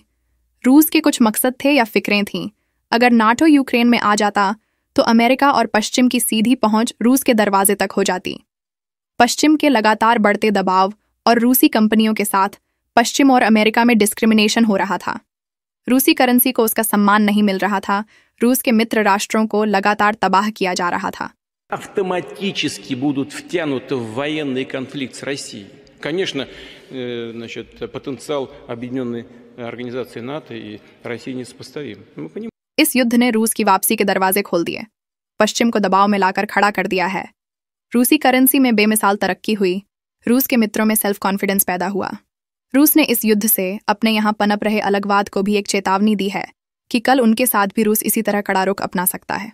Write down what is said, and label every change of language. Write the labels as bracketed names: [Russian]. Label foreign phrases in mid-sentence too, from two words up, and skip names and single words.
[Hindi] रूस के कुछ मकसद थे या फिक्रें थीं। अगर नाटो यूक्रेन में आ जाता तो अमेरिका और पश्चिम की सीधी पहुंच रूस के दरवाजे तक हो जाती। पश्चिम के लगातार बढ़ते दबाव और रूसी कंपनियों के साथ पश्चिम और अमेरिका में डिस्क्रिमिनेशन हो रहा था। रूसी करेंसी को उसका सम्मान नहीं मिल रहा था। रूस के मित्र राष्ट्रों को लगातार तबाह किया जा रहा था। [Russian] автоматически будут втянуты в военный конфликт с Россией. Конечно, потенциал Объединенной Организации НАТО и России несопоставим. Мы понимаем. [Hindi] इस युद्ध ने रूस की वापसी के दरवाजे खोल दिए, पश्चिम को दबाव में लाकर खड़ा कर दिया है। रूसी करेंसी में बेमिसाल तरक्की हुई। रूस के मित्रों में [English] self confidence [Hindi] पैदा हुआ। रूस ने इस युद्ध से अपने यहाँ पनप रहे अलगवाद को भी एक चेतावनी दी है कि कल उनके साथ भी रूस इसी तरह कड़ा रुख अपना सकता है।